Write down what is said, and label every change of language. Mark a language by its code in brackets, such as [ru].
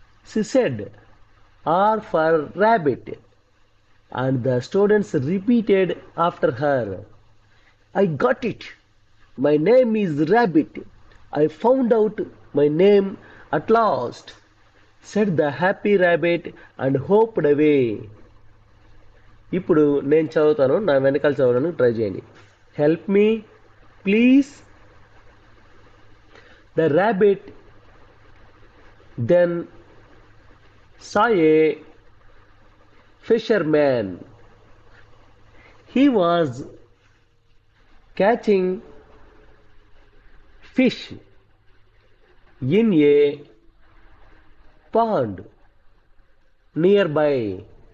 [en] She said, R for rabbit, and the students repeated after her, I got it. My name is Rabbit. I found out my name at last, said the happy rabbit and hopped away. [te] ఇప్పుడు నేను చదువుతాను, నా వెనకాల చదవడానికి try చేయండి. [en] Help me please. The rabbit then saw a fisherman. He was catching fish in a pond nearby.